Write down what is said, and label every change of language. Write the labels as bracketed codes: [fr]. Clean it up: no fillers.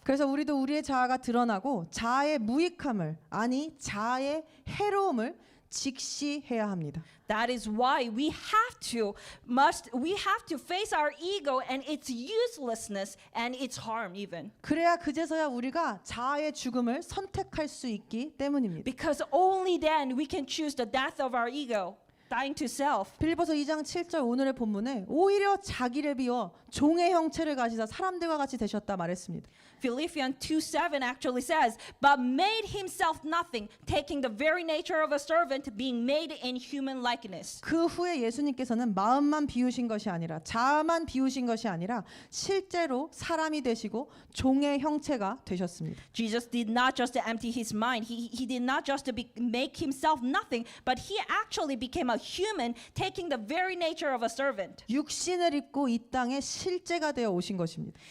[ko] 그래서 우리도 우리의 자아가 드러나고 자아의 무익함을 아니 자아의 해로움을 직시해야 합니다. [en] That is why we have to face our ego and its uselessness and its harm even. [ko] 그래야 그제서야 우리가 자아의 죽음을 선택할 수 있기 때문입니다. [en] Because only then we can choose the death of our ego, dying to self. [ko] 빌립보서 2장 7절 오늘의 본문에 오히려 자기를 비워 종의 형체를 가지사 사람들과 같이 되셨다 말했습니다. [en] Philippians 2:7 actually says, but made himself nothing, taking the very nature of a servant, being made in human likeness. [ko] 그 후에 예수님께서는 마음만 비우신 것이 아니라 자아만 비우신 것이 아니라 실제로 사람이 되시고 종의 형체가 되셨습니다. [en] Jesus did not just empty his mind. He did not just make himself nothing, but he actually became a human, taking the very nature of a servant. [ko] 육신을 입고 이 땅에 실제가 되어 오신 것입니다.